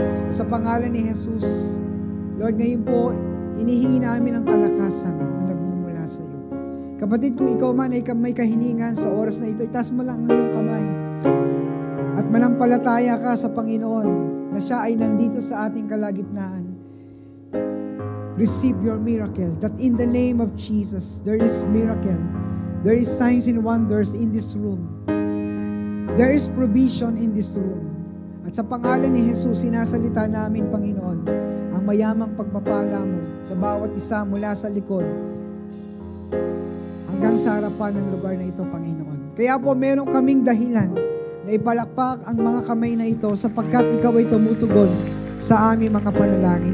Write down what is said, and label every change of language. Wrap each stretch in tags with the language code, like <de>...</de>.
<tl>At sa pangalan ni Jesus, Lord, ngayon po, hinihingi namin ang kalakasan na nagmumula sa iyo. Kapatid, kung ikaw man ay may kahilingan sa oras na ito, itaas mo lang ang iyong kamay. At manampalataya ka sa Panginoon na siya ay nandito sa ating kalagitnaan.</tl> <en>Receive your miracle. That in the name of Jesus, there is miracle. There is signs and wonders in this room. There is provision in this room.</en> <tl>At sa pangalan ni Jesus, sinasalita namin, Panginoon, ang mayamang pagpapala mo sa bawat isa mula sa likod hanggang sa harapan ng lugar na ito, Panginoon. Kaya po, meron kaming dahilan na ipalakpak ang mga kamay na ito sapagkat ikaw ay tumutugon sa aming mga panalangin.</tl>